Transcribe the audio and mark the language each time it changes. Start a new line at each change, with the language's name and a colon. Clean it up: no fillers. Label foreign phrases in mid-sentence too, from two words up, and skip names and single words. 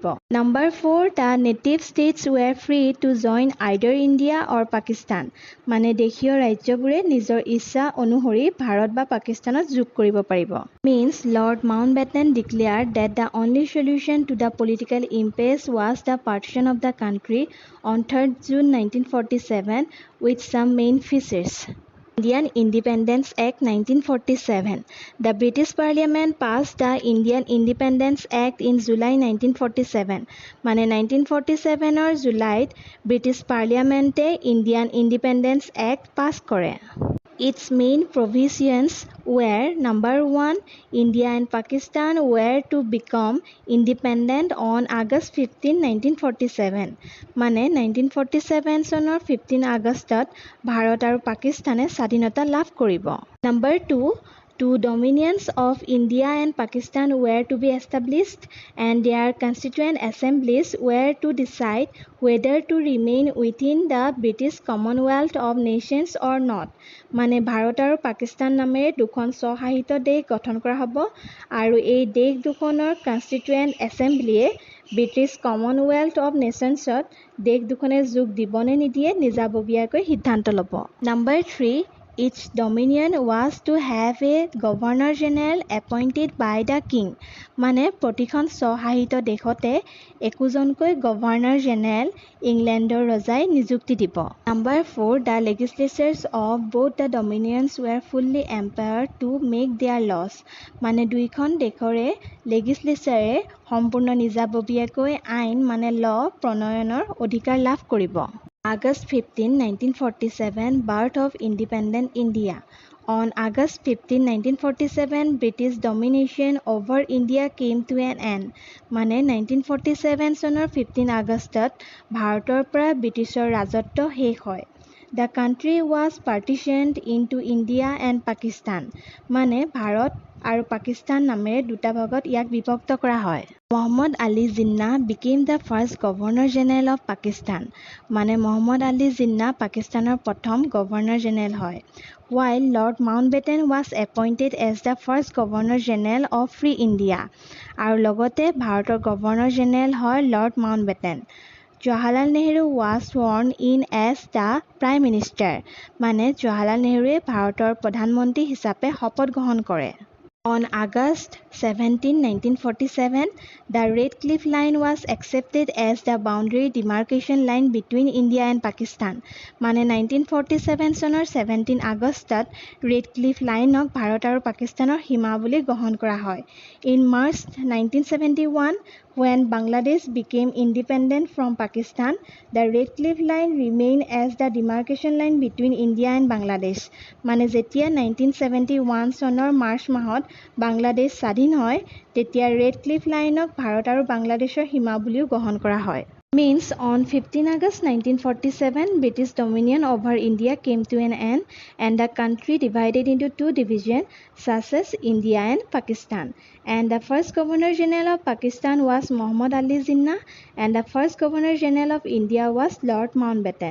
English: Number 4, the native states were free to join either India or Pakistan,
Assamese: মানে দেশীয় ৰাজ্যবোৰে নিজৰ ইচ্ছা অনুসৰি ভাৰত বা পাকিস্তানত যোগ কৰিব পাৰিব।
English: Means Lord Mountbatten declared that the only solution to the political impasse was the partition of the country on 3rd June 1947 with some main features. Indian Independence Act 1947. The British Parliament passed the Indian Independence Act in July 1947.
Assamese: মানে 1947 জুলাইত British Parliament Indian Independence Act pass কৰে।
English: Its main provisions were Number 1, India and Pakistan were to become independent on August 15, 1947.
Assamese: মানে 1947 চনৰ 15 আগষ্টত ভাৰত আৰু পাকিস্তানে স্বাধীনতা লাভ কৰিব।
English: Number 2, two dominions of India and Pakistan were to be established and their constituent assemblies were to decide whether to remain within the British Commonwealth of Nations or not.
Assamese: মানে ভাৰত আৰু পাকিস্তান নামেৰে দুখন স্বশাসিত দেশ গঠন কৰা হ'ব আৰু এই দেশ দুখনৰ
English: constituent assembly
Assamese: ব্ৰিটিছ কমনৱেলথ অফ নেশ্যনছত দেশ দুখনে যোগ দিবনে নিদিয়ে নিজাববীয়াকৈ সিদ্ধান্ত ল'ব।
English: Number 3, each dominion was to have a governor general appointed by the king.
Assamese: মানে প্ৰতিখন স্বশাসিত দেশতে একোজনকৈ
English: governor general
Assamese: ইংলেণ্ডৰ ৰজাই নিযুক্তি দিব।
English: Number 4, the legislatures of both the dominions were fully empowered to make their laws.
Assamese: মানে দুইখন দেশৰে লেজিসলেচাৰে সম্পূৰ্ণ নিজাববীয়াকৈ আইন মানে ল প্ৰণয়নৰ অধিকাৰ লাভ কৰিব।
English: August 15, 1947, birth of independent India. On August 15, 1947, British domination over India came to an end.
Assamese: মানে 1947 চনৰ 15 আগষ্টত ভাৰতৰ পৰা ব্ৰিটিছৰ ৰাজত্ব শেষ হয়।
English: The country was partitioned into India and Pakistan.
Assamese: মানে ভাৰত আৰু পাকিস্তান নামেৰে দুটা ভাগত ইয়াক বিভক্ত কৰা হয়।
English: Muhammad Ali Jinnah became the first Governor General of Pakistan.
Assamese: মানে Muhammad Ali Jinnah পাকিস্তানৰ প্ৰথম
English: governor general
Assamese: হয়।
English: While Lord Mountbatten was appointed as the first Governor General of Free India.
Assamese: আৰু লগতে ভাৰতৰ
English: governor general
Assamese: হয় Lord Mountbatten.
English: Jawaharlal Nehru was sworn in as the Prime Minister.
Assamese: মানে Jawaharlal Nehruৱে ভাৰতৰ প্ৰধানমন্ত্ৰী হিচাপে শপত গ্ৰহণ কৰে।
English: On August 17, 1947, the Red Cliff Line was accepted as the boundary demarcation line between India and Pakistan.
Assamese: মানে 1947 চনৰ 17 আগষ্টত Red Cliff Lineক ভাৰত আৰু পাকিস্তানৰ সীমা বুলি গ্ৰহণ কৰা হয়।
English: In March 1971, when Bangladesh became independent from Pakistan, the Red Cliff Line remained as the demarcation line between India and Bangladesh.
Assamese: মানে যেতিয়া 1971 চনৰ মাৰ্চ মাহত বাংলাদেশ স্বাধীন হয় তেতিয়া ৰেড ক্লিফ লাইনক ভাৰত আৰু বাংলাদেশৰ সীমা বুলিও গ্ৰহণ কৰা হয়।
English: Means on 15 August 1947, British dominion over India came to an end and the country divided into two divisions such as India and Pakistan. And the first Governor General of Pakistan was Muhammad Ali Jinnah and the first Governor General of India was Lord Mountbatten.